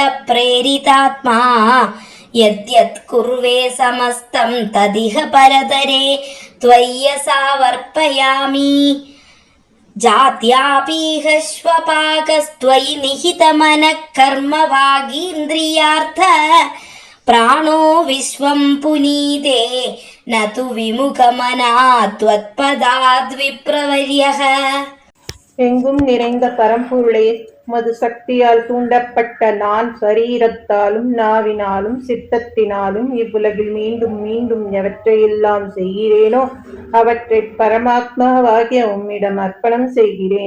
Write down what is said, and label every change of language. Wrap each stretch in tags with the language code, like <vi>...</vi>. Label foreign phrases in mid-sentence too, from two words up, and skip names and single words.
<sa>प्रेरितात्मा यद्यत् कुर्वे समस्तं तदिह परतरे त्वय्यसावर्पयामि जात्यापीह श्वपाकस्त्वयि निहितमनः कर्म वागीन्द्रियार्थ प्राणो विश्वं पुनीते न तु विमुखमना त्वत्पदाद्विप्रवर्यः.</sa> <ta>எங்கும் நிறைந்த பரம்பொருளே, மது சக்தியால் தூண்டப்பட்ட நான் சரீரத்தாலும் நாவினாலும் சித்தத்தினாலும் இவ்வுலகில் மீண்டும் மீண்டும் எவற்றையெல்லாம் செய்கிறேனோ அவற்றை பரமாத்மாவாகிய உம்மிடம் அர்ப்பணம் செய்கிறேன்.</ta>